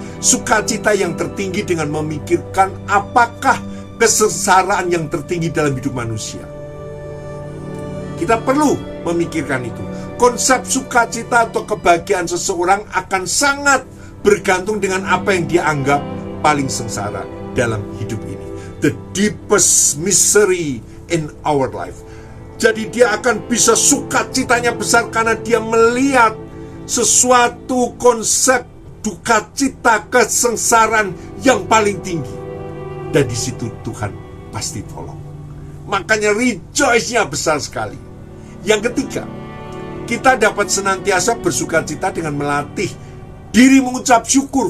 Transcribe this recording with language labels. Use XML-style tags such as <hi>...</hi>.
<id>Sukacita yang tertinggi dengan memikirkan apakah kesengsaraan yang tertinggi dalam hidup manusia. Kita perlu memikirkan itu. Konsep sukacita atau kebahagiaan seseorang akan sangat bergantung dengan apa yang dia anggap paling sengsara dalam hidup ini.</id> <en>The deepest misery in our life.</en> <id>Jadi dia akan bisa sukacitanya besar karena dia melihat sesuatu konsep duka cita, kesengsaraan yang paling tinggi. Dan di situ Tuhan pasti tolong. Makanya rejoice-nya besar sekali. Yang ketiga, kita dapat senantiasa bersukacita dengan melatih diri mengucap syukur.</id>